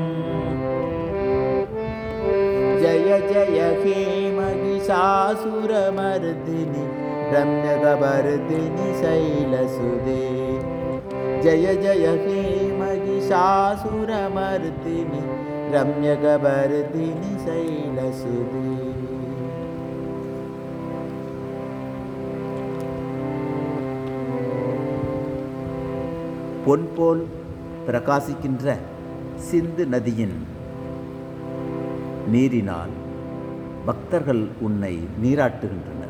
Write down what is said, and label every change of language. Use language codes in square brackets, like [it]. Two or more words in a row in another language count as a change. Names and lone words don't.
[sa] जय जय हे महिषासुरमर्दिनि रम्यकवर्दिनि शैलसुते जय जय हे महिषासुरमर्दिनि रम्यकवर्दिनि शैलसुते. [ta] பொன் போல் பிரகாசிக்கின்ற சிந்து நதியின் நீரினால் பக்தர்கள் உன்னை நீராட்டுகின்றனர்.